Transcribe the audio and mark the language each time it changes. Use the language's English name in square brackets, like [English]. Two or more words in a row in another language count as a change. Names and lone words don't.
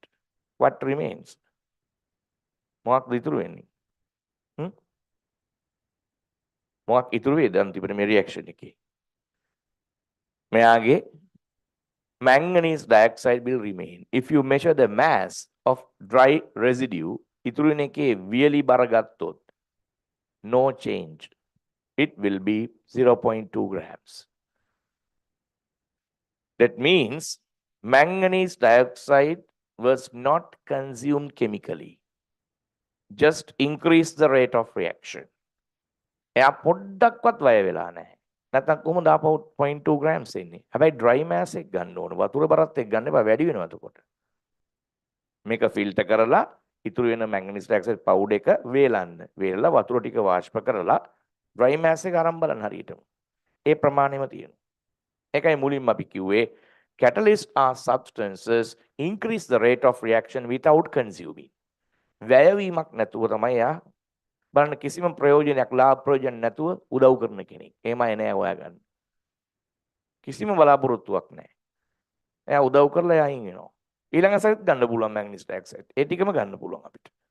[English] What remains? [Sinhala] මොකක්ද ඉතුරු වෙන්නේ? මොකක් ඉතුරු වේද අන්තිමට මේ රියැක්ෂන් එකේ? [English] මෙයාගේ manganese dioxide will remain. If you measure the mass of dry residue, [Sinhala] ඉතුරු වෙන එකේ වියලි බර ගත්තොත් [English] no change. It will be 0.2 grams. That means manganese dioxide was not consumed chemically. Just increase the rate of reaction. [Sinhala] එයා පොඩ්ඩක්වත් වැය වෙලා නැහැ. නැත්නම් කොහොමද ආපහු 0.2 grams එන්නේ? හැබැයි [English] dry mass [Sinhala] එක ගන්න ඕන. වතුර බරත් එක්ක ගන්න එපා වැඩි වෙනවා එතකොට. මේක ෆිල්ටර් කරලා ඉතුරු වෙන [English] manganese dioxide powder [Sinhala] එක වේලන්න. වේලලා වතුර ටික වාෂ්ප කරලා [English] dry mass [Sinhala] එක අරන් බලන්න හරියටම. ඒ ප්‍රමාණයම තියෙනවා. ඒකයි මුලින්ම අපි කිව්වේ [English] catalysts are substances increase the rate of reaction without consuming. [Sinhala] වැයවීමක් නැතුව තමයි යා බලන්න කිසිම ප්‍රයෝජනයක් ලාභ ප්‍රයෝජන නැතුව උදව් කරන කෙනෙක්. එහෙමයි නෑ හොයාගන්න. කිසිම බලාපොරොත්තුවක් නෑ. එයා උදව් කරලා එයා අයින් වෙනවා. ඊළඟ සැරේත් ගන්න පුළුවන් [English] manganese dioxide. [Sinhala] ඒ ටිකම ගන්න පුළුවන් අපිට.